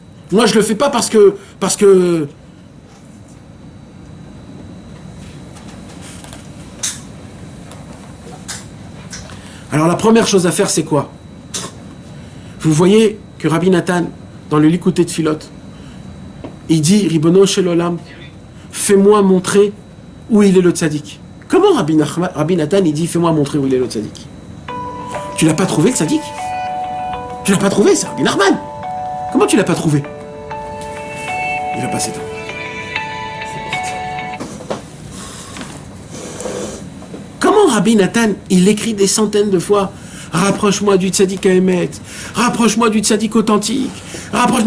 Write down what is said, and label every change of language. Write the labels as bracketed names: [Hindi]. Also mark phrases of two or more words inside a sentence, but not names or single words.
[French] Moi, je le fais pas parce que... Alors, la première chose à faire, c'est quoi? Vous voyez que Rabbi Nathan, dans le Likutei Tfilot, il dit, [Hebrew] רבונו של עולם, [French] fais-moi montrer où il est le tzaddik. Comment Rabbi Nathan, il dit, fais-moi montrer où il est le tzaddik? Tu l'as pas trouvé, le tzaddik? Tu l'as pas trouvé, c'est Rabbi Nachman. Comment tu l'as pas trouvé? Il va passer temps. Comment Rabbi Nathan, il écrit des centaines de fois, rapproche-moi du tzaddik à Emet, rapproche-moi du tzaddik authentique, rapproche-moi.